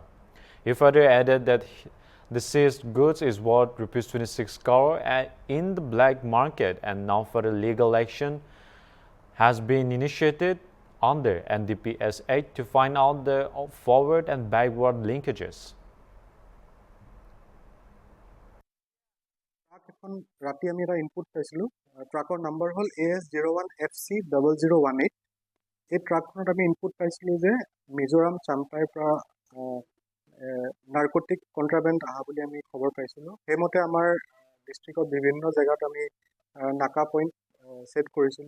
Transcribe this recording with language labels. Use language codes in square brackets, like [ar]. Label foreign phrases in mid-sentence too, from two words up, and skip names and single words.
[en] He further added that the seized goods is worth ₹26 crore in the black market, and now further legal action has been initiated under NDPS Act to find out the forward and backward linkages. [as] এখন রাতে আমি এটা ইনপুট পাইছিলো, ট্ৰাকৰ নাম্বাৰ হ'ল AS01FC0018। এই ট্ৰাকখনত আমি ইনপুট পাইছিলো যে মিজোৰাম চাম্পাইৰ পৰা [en] narcotic contraband [as] অহা বুলি আমি খবৰ পাইছিলো। সেইমতে আমাৰ ডিষ্ট্ৰিক্টৰ বিভিন্ন জেগাত আমি নাকা পইণ্ট সেট কৰিছিলো।